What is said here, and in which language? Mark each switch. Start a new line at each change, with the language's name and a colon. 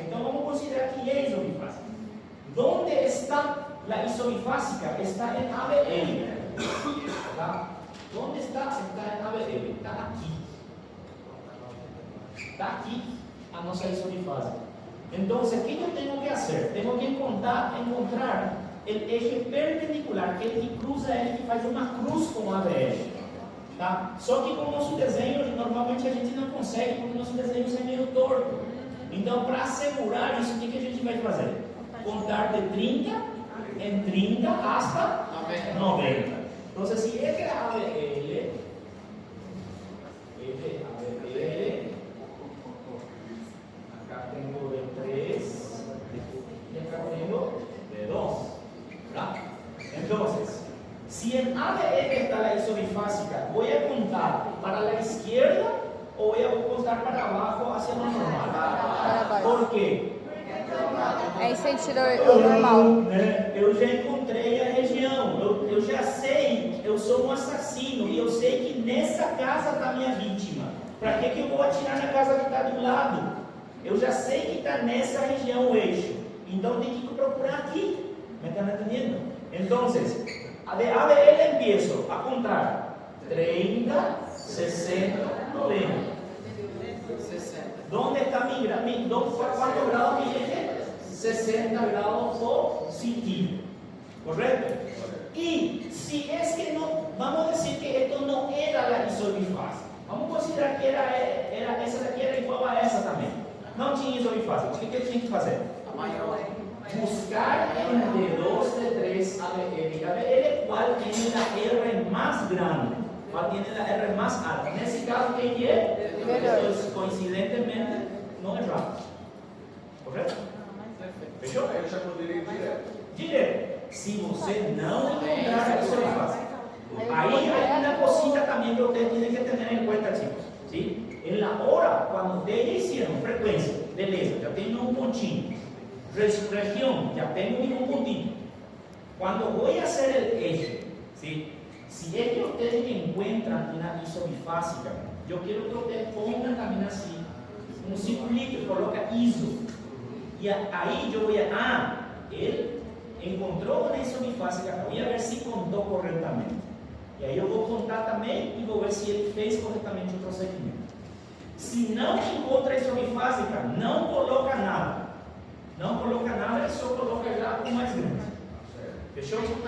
Spanish: Entonces vamos a considerar que es isobifásica. ¿Dónde está la isobifásica? Está en ABL. ¿Tá? ¿Dónde está? Está en ABL. Está aquí. Está aquí
Portuguese: a nossa isobifásica.
Spanish: Entonces, ¿qué yo tengo que hacer? Tengo que encontrar el eje perpendicular,
Portuguese: aquele que cruza ele, que faz uma cruz com a ABL. Tá? Só que com o nosso desenho, normalmente a gente não consegue, porque o nosso desenho é meio torto. Então, para assegurar isso, o que a gente vai fazer? Contar de 30 em 30 hasta 90.
Spanish: Então, se este é ABL, acá tengo de 3 y acá tengo de 2, ¿verdad? Entonces, si en ABL está la isobifásica, ¿voy a contar para la izquierda o voy a contar para abajo hacia lo normal?
Portuguese: Para baixo.
Spanish: ¿Por qué?
Portuguese: É em sentido normal. Eu já encontrei a região, eu já sei, eu sou um assassino e eu sei que nessa casa está minha vítima. Para que eu vou atirar na casa que está do lado? Eu já sei que está nessa região o eixo, então tem que procurar aqui.
Spanish: ¿Me están entendiendo? Entonces, de ABL empiezo a contar 30, 60, 90. 60. ¿Dónde está cuántos grados mi eje? 60 grados positivo. ¿Correcto? Y si es que no, vamos a decir que esto no era la isobifásica. Vamos a considerar
Portuguese: que era essa daqui era igual a essa também. Não tinha isobifásica. O que eu tinha que fazer? A maior.
Spanish: Buscar en D2, D3, ABL. ABL, ¿cuál tiene la R más grande? ¿Cuál tiene la R más alta? En ese caso, ¿qué es? Entonces, coincidentemente,
Portuguese: não erramos. Correto? Fechou? Eu já poderia ir direto. Direto. Se você não encontrar a isobifásica.
Spanish: Ahí hay una cosita también que ustedes tienen que tener en cuenta, chicos. ¿Sí? En la hora, cuando ustedes ya hicieron frecuencia,
Portuguese: beleza,
Spanish: ya tengo un pontinho. Región, ya tengo un puntito. Cuando voy a hacer el eje, ¿sí? Si es que ustedes encuentran una ISO bifásica, yo quiero que ustedes pongan también así, un circulito y coloca ISO. Y ahí yo voy a, él encontró una ISO bifásica, voy a ver si contó correctamente.
Portuguese: Y aí eu vou contar também e vou ver se ele fez corretamente o procedimento. Se não encontra a ISO bifásica, não coloca nada. Não coloca nada, só coloca já o mais grande. Fechou?